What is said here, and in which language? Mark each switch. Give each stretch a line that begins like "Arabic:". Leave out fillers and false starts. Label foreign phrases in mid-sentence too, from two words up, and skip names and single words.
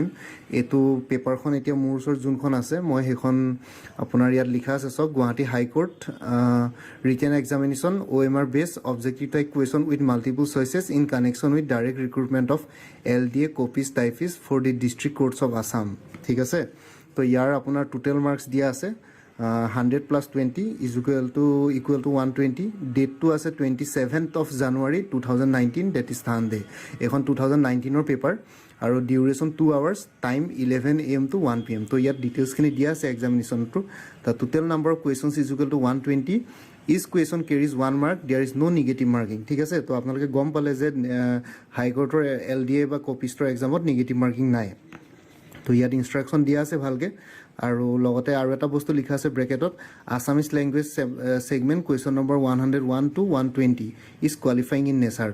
Assamese: এইটো পেপাৰখন এতিয়া মোৰ ওচৰত যোনখন আছে, মই সেইখন আপোনাৰ ইয়াত লিখা আছে চাওক,
English: Guwahati High Court written examination OMR based objective type question with multiple choices in connection with direct recruitment of LDA copyist typist for the district courts of Assam.
Assamese: ঠিক আছে, তো ইয়াৰ আপোনাৰ
English: total marks
Assamese: দিয়া আছে 100 + 20
English: equal to
Assamese: 120। ডেটটো আছে
English: 27th of January 2019, date is Thursday.
Assamese: এইখন 2019ৰ পেপাৰ আৰু ডিউৰেশ্যন 2 hours, টাইম
English: 11 AM to 1 PM।
Assamese: তো ইয়াত ডিটেইলছখিনি দিয়া আছে এক্সামিনেশ্যনটো।
English: the total number of questions is equal to 120. each question carries 1 mark, there is no negative marking.
Assamese: ঠিক আছে, তো আপোনালোকে গম পালে যে হাইকোৰ্টৰ LDA বা কপিষ্টৰ এক্সামত
English: negative marking
Assamese: নাই। তো ইয়াত ইনষ্ট্ৰাকশ্যন দিয়া আছে ভালকৈ। আৰু লগতে আৰু এটা বস্তু লিখা আছে ব্ৰেকেটত,
English: Assamese language segment question number 101 to 120 is qualifying in nature.